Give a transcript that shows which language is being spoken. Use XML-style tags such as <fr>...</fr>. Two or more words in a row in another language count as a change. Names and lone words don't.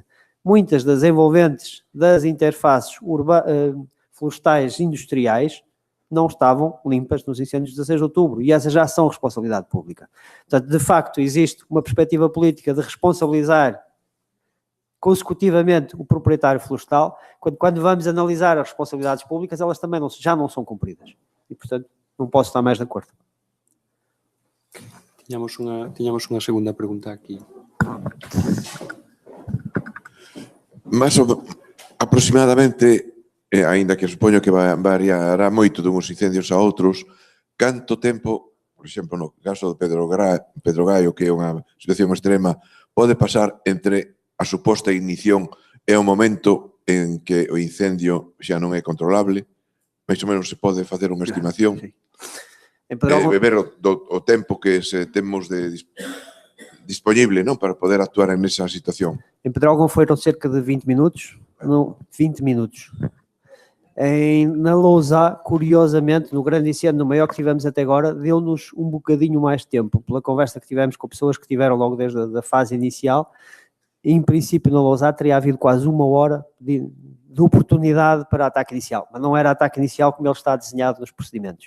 <pt>Muitas das envolventes das interfaces florestais industriais não estavam limpas nos incêndios de 16 de outubro, e essas já são responsabilidade pública. Portanto, de facto, existe uma perspectiva política de responsabilizar consecutivamente o proprietário florestal, quando vamos analisar as responsabilidades públicas, elas também já não são cumpridas. E, portanto, não posso estar mais de acordo.</pt> <gl>Tiñamos unha segunda pregunta aquí. Más aproximadamente, aínda que supoño que variará moito dunhos incendios a outros, canto tempo, por exemplo, no caso de Pedro Gaio, que é unha situación extrema, pode pasar entre a suposta ignición e o momento en que o incendio xa non é controlable? Mais ou menos se pode facer unha estimación? Sí. Ver o tempo que temos disponible, non, para poder actuar nesa situación.</gl> <pt>Em Pedrógão foram cerca de 20 minutos. 20 minutos. Na Lousá, curiosamente, no grande incêndio, no maior que tivemos até agora, deu-nos um bocadinho mais tempo, pela conversa que tivemos com pessoas que tiveram logo desde a fase inicial. Em princípio, na Lousá teria havido quase 1 hora de oportunidade para ataque inicial, mas não era ataque inicial como ele está desenhado nos procedimentos.</pt>